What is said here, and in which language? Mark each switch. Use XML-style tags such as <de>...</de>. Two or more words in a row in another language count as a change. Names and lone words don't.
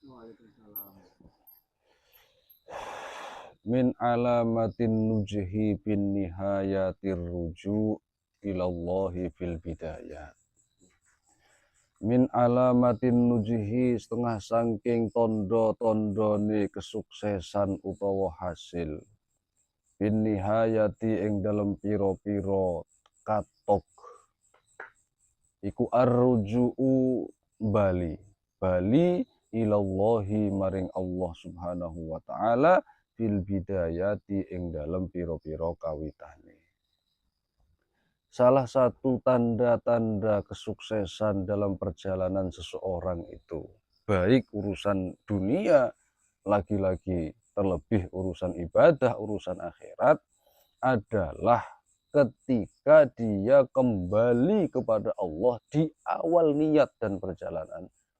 <ar>من علامات النجح بالنهاية الرجوع إلى الله في البداية. من علامات النجح</ar> <jv>setengah sangking tondo-tondone kesuksesan utawa hasil.</jv> <ar>بالنهاية</ar> <jv>ing dalem piro-piro katok. Iku arruju'u bali ilallahi maring Allah</jv> <ar>سبحانه وتعالى في البداية</ar> <jv>ing dalem piro-piro kawitane.</jv> <id>Salah satu tanda-tanda kesuksesan dalam perjalanan seseorang itu, baik urusan dunia, lagi-lagi terlebih urusan ibadah, urusan akhirat, adalah ketika dia kembali kepada Allah di awal niat dan perjalanan.</id>